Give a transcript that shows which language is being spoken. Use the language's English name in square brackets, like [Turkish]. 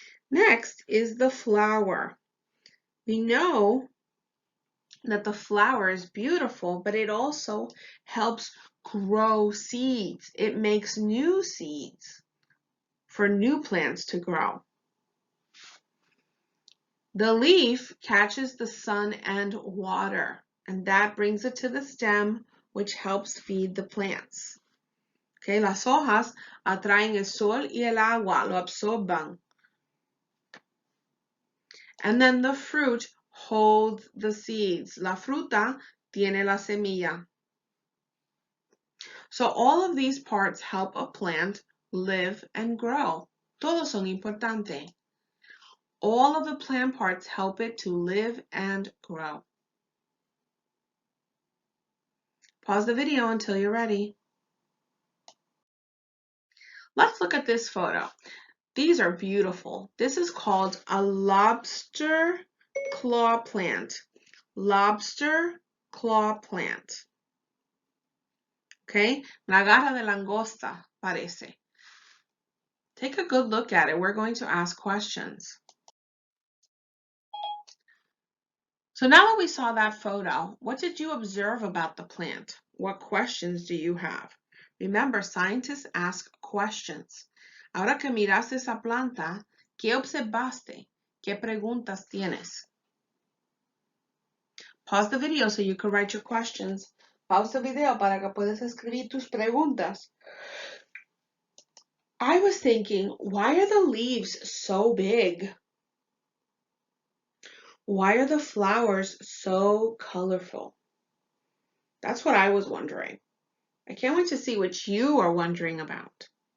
[English] Next is the flower. We know that the flower is beautiful, but it also helps grow seeds. It makes new seeds for new plants to grow. The leaf catches the sun and water, and that brings it to the stem, which helps feed the plants. [Spanish] Okay, las hojas atraen el sol y el agua, lo absorban. [English] And then the fruit holds the seeds. [Spanish] La fruta tiene la semilla. [English] So all of these parts help a plant live and grow. [Spanish] Todos son importantes. [English] All of the plant parts help it to live and grow. Pause the video until you're ready. Let's look at this photo. These are beautiful. This is called a lobster claw plant. Lobster claw plant. Okay, [Spanish] la garra de langosta parece. [English] Take a good look at it. We're going to ask questions. So now that we saw that photo, what did you observe about the plant? What questions do you have? Remember, scientists ask questions. [Spanish] Ahora que miraste esa planta, ¿qué observaste? ¿Qué preguntas tienes? [English] Pause the video so you can write your questions. [Spanish] Pausa el video para que puedas escribir tus preguntas. [English] I was thinking, why are the leaves so big? Why are the flowers so colorful? That's what I was wondering. I can't wait to see what you are wondering about.